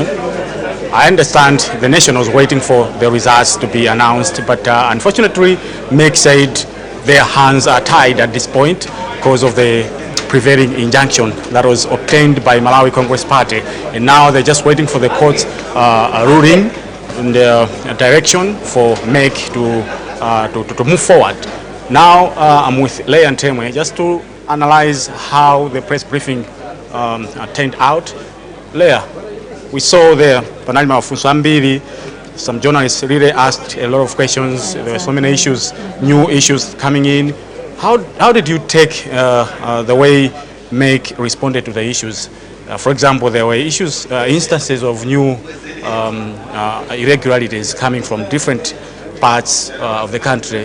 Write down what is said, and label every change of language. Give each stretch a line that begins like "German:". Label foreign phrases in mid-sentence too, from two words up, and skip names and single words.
English: I understand the nation was waiting for the results to be announced, but unfortunately, MEC said their hands are tied at this point because of the prevailing injunction that was obtained by Malawi Congress Party, and now they're just waiting for the court's ruling in the direction for MEC to move forward. Now I'm with Leah Ntemwe just to analyze how the press briefing turned out. Leah, we saw there
Nyanja: panali mafunzo ambiri.
English: Some journalists really asked a lot of questions. There were so many issues, new issues coming in. How did you take the way MEC responded to the issues? For example, there were instances of new irregularities coming from different parts of the country.